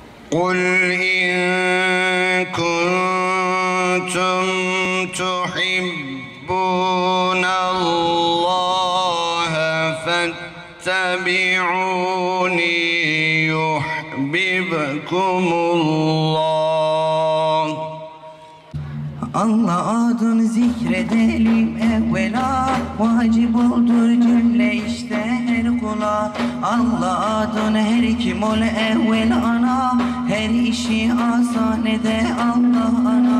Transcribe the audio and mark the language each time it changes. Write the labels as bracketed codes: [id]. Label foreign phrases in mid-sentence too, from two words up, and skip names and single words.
[ar] قل إن كنتم تحبون الله فاتبعوني يحببكم الله. [tr] Allah adını zikredelim evvela, vacip oldur cümle işte her kula. Allah adını her kim ol evvel ana, her işi asan ede Allah ana.